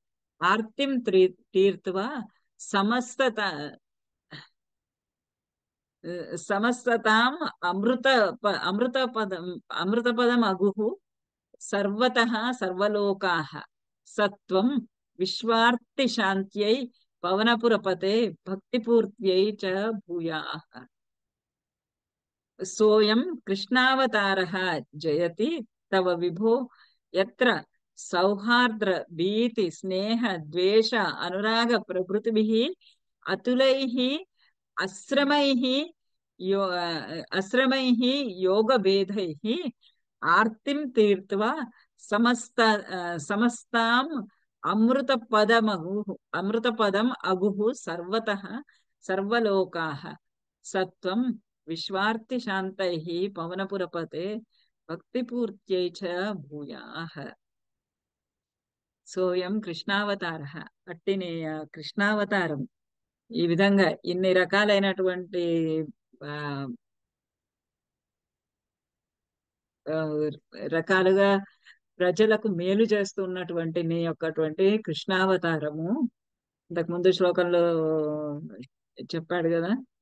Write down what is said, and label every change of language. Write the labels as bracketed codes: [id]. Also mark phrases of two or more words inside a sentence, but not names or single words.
[sa] ఆర్తిం తీర్త్వా సమస్త సమస్తతాం అమృత అమృత పదం అమృత పదం అగుః సర్వతః సర్వలోకాః సత్వం విశ్వార్తి శాంత్యై పవనపురపతే భక్తిపూర్త్యై చ భూయాః. सोऽयं कृष्णावतारः जयति तव विभो यत्र सौहार्द्र भीति स्नेह द्वेष अनुराग प्रभृतिभिः अतुलैः अश्रमैः यो अश्रमैः योगभेदैः आर्तिं तीर्त्वा समस्ताम् अमृतपदम् अगुः सर्वतः सर्वलोकाः सत्वं विश्वार्ति शान्तैः पवनपुरपते भक्तिपूर्त्यै च भूयाः. [te] సోయం కృష్ణావతార, అట్టిని కృష్ణావతారం. ఈ విధంగా ఇన్ని రకాలైనటువంటి ఆ, ఆ, రకాలుగా ప్రజలకు మేలు చేస్తున్నటువంటి నీ యొక్కటువంటి కృష్ణావతారము ఇంతకు ముందు శ్లోకంలో చెప్పాడు కదా.